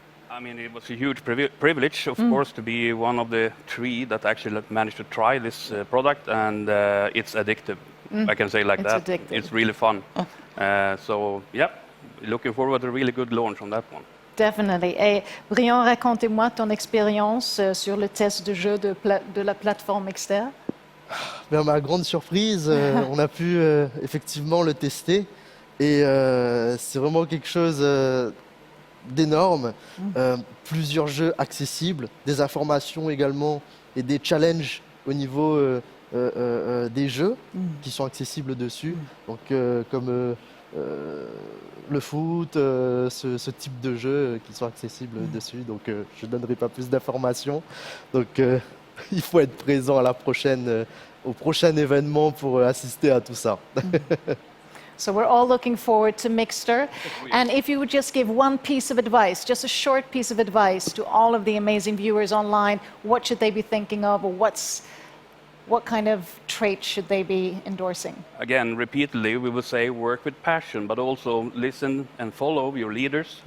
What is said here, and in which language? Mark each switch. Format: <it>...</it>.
<en>I mean, it was a huge privilege, of course, to be one of the 3 that actually managed to try this product, and it's addictive. I can say like It's that. addictive. It's really fun. So, yeah, looking forward to a really good launch on that one. Definitely.</en> <fr>Et Brian, racontez-moi ton expérience sur le test de jeu de la plateforme Mixter. Ben, ma grande surprise, on a pu effectivement le tester et c'est vraiment quelque chose d'énorme. Plusieurs jeux accessibles, des informations également et des challenges au niveau des jeux qui sont accessibles dessus. Donc comme le foot, ce type de jeux qui sont accessibles dessus. Donc je ne donnerai pas plus d'informations. Donc il faut être présent à au prochain événement pour assister à tout ça.</fr> <en>So we're all looking forward to Mixter. And if you would just give one piece of advice, just a short piece of advice to all of the amazing viewers online, what should they be thinking of, or what kind of traits should they be endorsing? Again, repeatedly, we will say work with passion, but also listen and follow your leaders.</en>